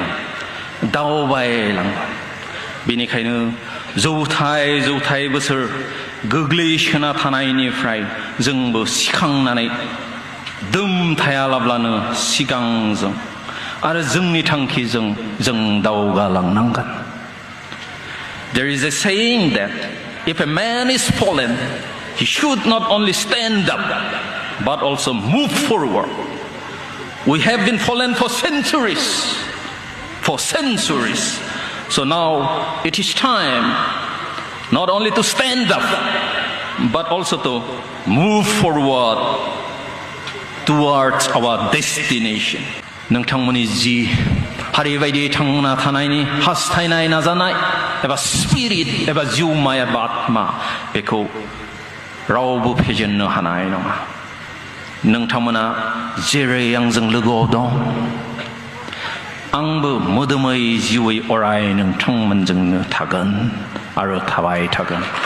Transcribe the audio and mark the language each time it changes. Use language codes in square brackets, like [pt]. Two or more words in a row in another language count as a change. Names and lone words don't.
[brx] दावबायलाङो बेनिखायनो जौथाय बोसोर गोग्लैसोना थानायनिफ्राय जोंबो सिखांनानै दोम थायालाब्लानो सिगांजों आरो जोंनि थांखिजों जों दावगालांनांगोन [en] There is a saying that if a man is fallen, he should not only stand up, but also move forward. We have been fallen for centuries. So now it is time not only to stand up, but also to move forward towards our destination. [brx] नोंथांमोननि जि हारि बायदि थांना थानायनि हास्थायनाय नाजानाय एबा स्पिरिट एबा जिउमा एबा आत्मा बेखौ रावबो फेजेननो हानाय नङा नोंथांमोना जेरै आंजों लोगोआव दं आंबो मोदोमै जिउयै अराय नोंथांमोनजोंनो थागोन आरो थाबाय थागोन